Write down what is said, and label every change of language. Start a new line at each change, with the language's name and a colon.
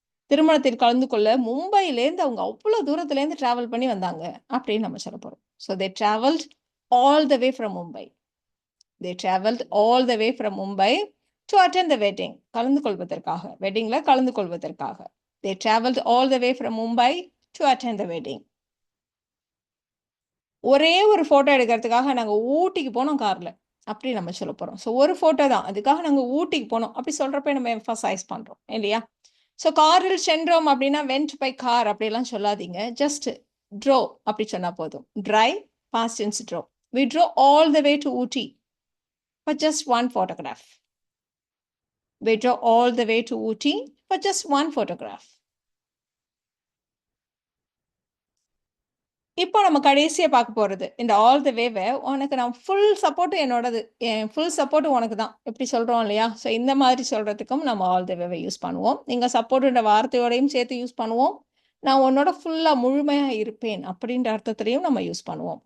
Tamil: திருமணத்தில் கலந்து கொள்ள மும்பையிலேருந்து அவங்க அவ்வளோ தூரத்துலேருந்து டிராவல் பண்ணி வந்தாங்க அப்படின்னு நம்ம சொல்ல போறோம்.
English: So they travelled all the way from Mumbai. They travelled all the way from Mumbai to attend the wedding.
Tamil: கலந்து கொள்வதற்காக, வெட்டிங்ல கலந்து கொள்வதற்காக.
English: They traveled all the way from Mumbai to attend the wedding.
Tamil: ஒரே ஒரு போட்டோ எடுக்கிறதுக்காக நாங்க ஊட்டிக்கு போனோம் கார்ல அப்படி நம்ம சொல்ல போறோம். ஸோ ஒரு போட்டோ தான், அதுக்காக நாங்க ஊட்டிக்கு போனோம் அப்படி சொல்றப்ப நம்ம எம்ஃபசைஸ் பண்றோம் இல்லையா? ஸோ காரில் சென்றோம் அப்படின்னா
English: went by car
Tamil: அப்படிலாம் சொல்லாதீங்க. ஜஸ்ட் ட்ரோ அப்படி சொன்னா போதும். Drive past tense draw.
English: We drove all the way to Ooty for just one photograph. We drove all the way to Ooty for just one photograph.
Tamil: இப்போ நம்ம கடைசியா பார்க்க போறது இந்த ஆல் த வேவை உனக்கு நான் ஃபுல் சப்போர்ட் என்னோடது, என் ஃபுல் சப்போர்ட் உனக்கு தான் எப்படி சொல்றோம் இல்லையா? ஸோ இந்த மாதிரி சொல்றதுக்கும் நம்ம ஆல் த வேவை யூஸ் பண்ணுவோம். நீங்க சப்போர்ட்ன்ற வார்த்தையோடையும் சேர்த்து யூஸ் பண்ணுவோம். நான் உன்னோட ஃபுல்லா முழுமையா இருப்பேன் அப்படின்ற அர்த்தத்திலையும் நம்ம யூஸ் பண்ணுவோம்.